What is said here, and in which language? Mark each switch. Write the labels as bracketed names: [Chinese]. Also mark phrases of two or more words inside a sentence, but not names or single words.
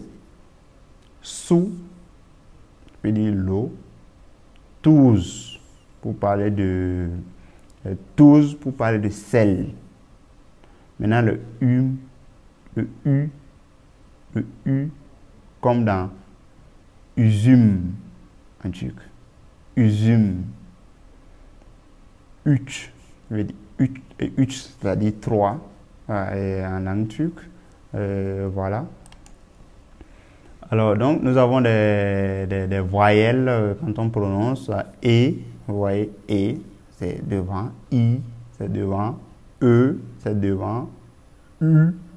[French] Sous, qui veut dire l'eau. Tuz, pour parler de sel. Maintenant le u, comme dans üzüm en turc. Üzüm. Üç, c'est-à-dire trois en langue turque. Voilà. Alors, donc, nous avons des voyelles quand on prononce E, vous voyez, E, c'est devant, I, c'est devant, E, c'est devant, U,